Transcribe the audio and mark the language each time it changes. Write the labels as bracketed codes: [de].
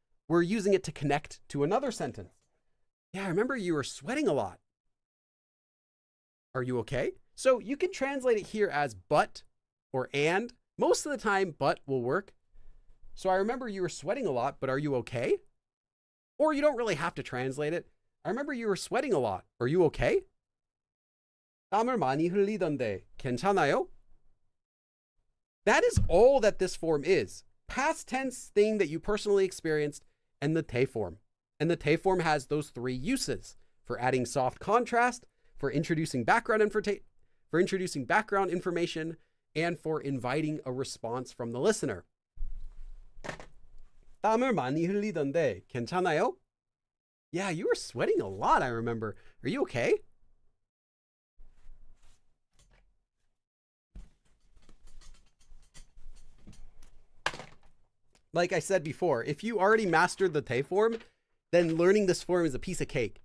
[en] We're using it to connect to another sentence. Yeah, I remember you were sweating a lot. Are you okay? So you can translate it here as but or and. Most of the time, but will work. So I remember you were sweating a lot, but are you okay? Or you don't really have to translate it. I remember you were sweating a lot. Are you okay? [ko] 땀을 많이 흘리던데 괜찮아요? [en] That is all that this form is. Past tense thing that you personally experienced and the 대 form. And the 대 form has those 3 uses for adding soft contrast, for introducing background information, and for inviting a response from the listener. [ko] 땀을 많이 흘리던데 괜찮아요? [en] Yeah, you were sweating a lot, I remember. Are you okay? like I said before, if you already mastered the Te form, then learning this form is a piece of cake.